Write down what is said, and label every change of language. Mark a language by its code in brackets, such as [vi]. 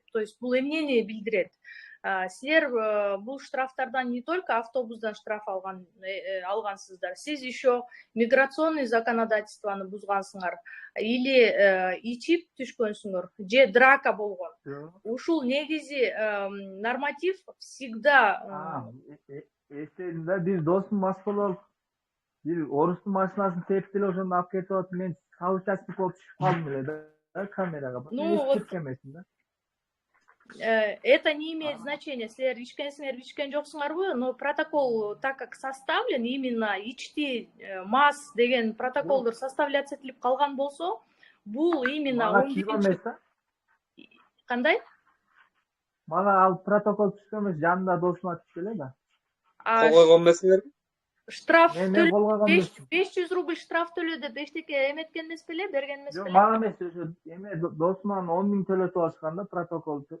[ky] То есть бул эмнени билдирет. Силер бул штрафтардан [ru] не только [ky] автобустан штраф алгансыздар, сиз еще миграционный законодательствоны бузгансыңар или ичип түшкөнсүңөр, же драка болгон. Ушул негизи норматив всегда. Эстедим да, бир досум мас болуп, бир орустун машинасын тепип эле ошондо алып кетип атып, мен соучастник болуп түшүп калдым эле да камерага. [ru] Да. Это не имеет значения, [ky] силер ичкенсиңер, ичкен жоксуңарбы, [ru] но протокол, так как составлен, [ky] именно ичти мас деген протоколдор составляться этилип калган болсо, бул именно 11-чи. Кандай? Мага ал протокол түшкөн эмес, жанында досума түштү эле да. Кол койгон эмессиңерби? Штраф 500 рубль штраф төлө деп эчтеке эметкен эмес беле, берген эмес беле? Мага эмес, ошо эме досуман 10 000 төлөтүп алышкан да, протокол.